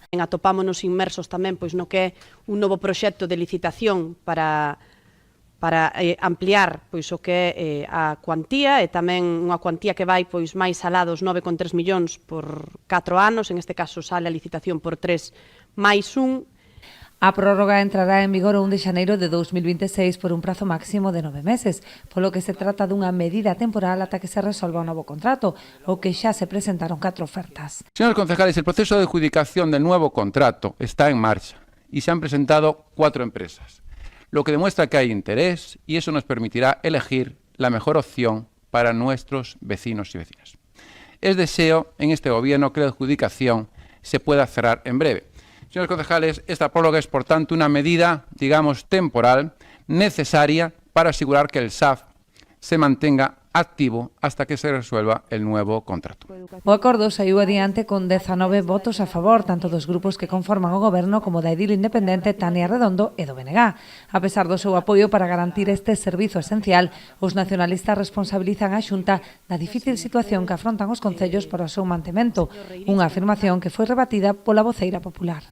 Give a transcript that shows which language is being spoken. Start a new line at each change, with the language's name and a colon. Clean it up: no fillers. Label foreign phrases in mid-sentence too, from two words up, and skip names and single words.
Galician: Atopámonos inmersos tamén no que é un novo proxecto de licitación para ampliar o que é a cuantía e tamén unha cuantía que vai máis alá dos 9,3 millóns por 4 anos,
Spanish: en este caso sale
Galician: a licitación por 3 máis 1. A prórroga entrará en vigor o 1 de xaneiro de 2026 por un prazo máximo de 9 meses, polo que se trata dunha medida temporal ata que se resolva o novo contrato, o que xa se presentaron 4 ofertas.
Spanish: Señores concejales, el proceso de adjudicación del nuevo contrato está en marcha y se han presentado 4 empresas, lo que demuestra que hay interés y eso nos permitirá elegir la mejor opción para nuestros vecinos y vecinas. Es deseo en este gobierno que la adjudicación se pueda cerrar en breve. Señores concejales, esta prórroga es, por tanto, una medida, digamos, temporal, necesaria para asegurar que el SAF se mantenga activo hasta que se resuelva el nuevo contrato.
Galician: O acordo saiu adiante con 19 votos a favor, tanto dos grupos que conforman o goberno como da edil independente Tania Redondo e do BNG. A pesar do seu apoio para garantir este servizo esencial, os nacionalistas responsabilizan a Xunta da difícil situación que afrontan os concellos para o seu mantemento, unha afirmación que foi rebatida pola voceira popular.